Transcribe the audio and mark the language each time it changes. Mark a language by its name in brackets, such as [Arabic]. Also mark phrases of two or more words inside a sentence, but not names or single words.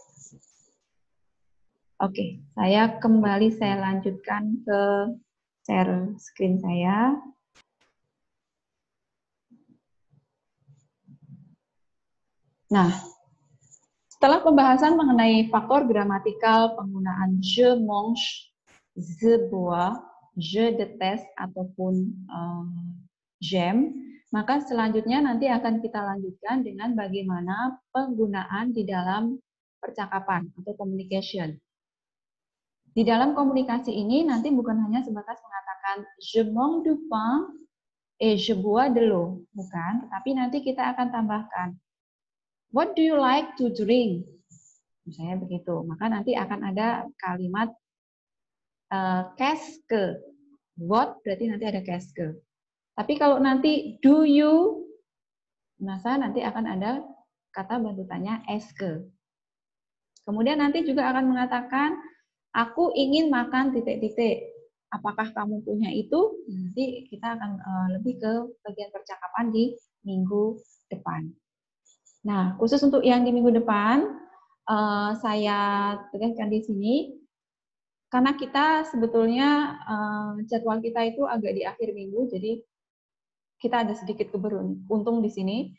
[Indonesian] Oke, saya lanjutkan ke [English] share screen [Indonesian] saya. Nah, setelah pembahasan mengenai faktor gramatikal penggunaan [French] je mange, je bois, je déteste, [Indonesian] ataupun [French] j'aime, [Indonesian] maka selanjutnya nanti akan kita lanjutkan dengan bagaimana penggunaan di dalam percakapan atau communication. Di dalam komunikasi ini nanti bukan hanya sebatas mengatakan [French] je mange du pain et je bois de l'eau, [Indonesian] bukan, tetapi nanti kita akan tambahkan [English] what do you like to drink? [Indonesian] Misalnya begitu. Maka nanti akan ada kalimat [French] qu'est-ce que. [Indonesian] What berarti nanti ada [French] qu'est-ce que. [Indonesian] Tapi kalau nanti [English] do you, [Indonesian] maka nanti akan ada kata bantu tanya [French] est-ce que. [Indonesian] Kemudian nanti juga akan mengatakan aku ingin makan titik-titik. Apakah kamu punya itu? Nanti kita akan lebih ke bagian percakapan di minggu depan. Nah, khusus untuk yang di minggu depan, saya tegaskan di sini, karena kita sebetulnya jadwal kita itu agak di akhir minggu, jadi kita ada sedikit keberuntung di sini.